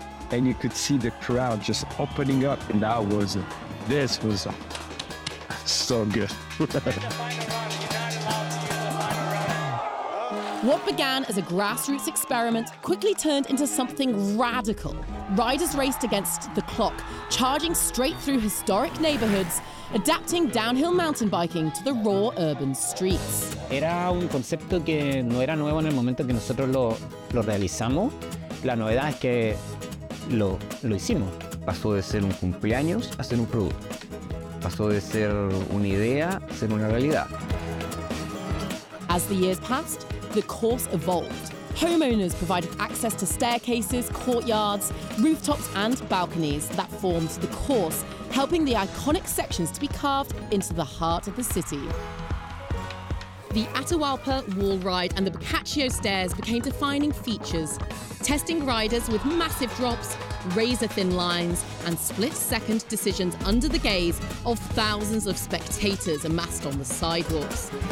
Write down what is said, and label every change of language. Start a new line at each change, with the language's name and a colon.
English: And you could see the crowd just opening up, and that was, this was so good. What began as a grassroots experiment quickly turned into something radical. Riders raced against the clock, charging straight through historic neighborhoods, adapting downhill mountain biking to the raw urban streets.
Spanish: Era un concepto que no era nuevo en el momento que nosotros lo realizamos. La novedad es que lo hicimos. Pasó de ser un cumpleaños a ser un producto. Pasó de ser una idea a ser una realidad.
English: As the years passed, the course evolved. Homeowners provided access to staircases, courtyards, rooftops, and balconies that formed the course, helping the iconic sections to be carved into the heart of the city. The Atahualpa wall ride and the Boccaccio stairs became defining features, testing riders with massive drops, razor-thin lines, and split-second decisions under the gaze of thousands of spectators amassed on the sidewalks.